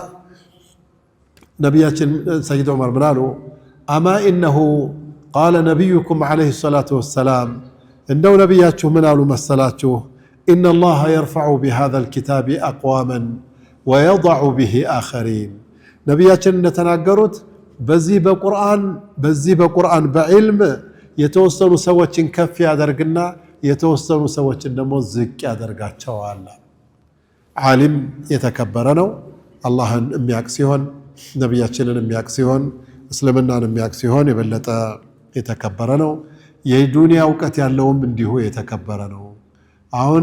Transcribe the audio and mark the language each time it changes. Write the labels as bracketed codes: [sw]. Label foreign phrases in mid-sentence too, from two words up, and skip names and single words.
[am] ነብያችን ሰይድ ዑመር ብላሉ [ar] أما إنه قال نبيكم عليه الصلاة والسلام [am] እንደው ነብያችሁ ምን አሉ መሰላችሁ [ar] إن الله يرفع بهذا الكتاب أقواما ويضع به آخرين [am] ነብያችን እንደተናገሩት በዚህ በቁርአን በዕልም የተወሰኑ ሰዎችን ከፍ ያደርግና የተወሰኑ ሰዎችን ደግሞ ዝቅ ያደርጋቸዋል ዓሊም የተከበረ ነው አላህን የሚያውቅ ሲሆን ነብያችንን የሚያውቅ ሲሆን እስልምናን የሚያውቅ ሲሆን የበለጠ የተከበረ ነው የዱንያ ዕውቀት ያለውም እንዲሁ የተከበረ ነው አሁን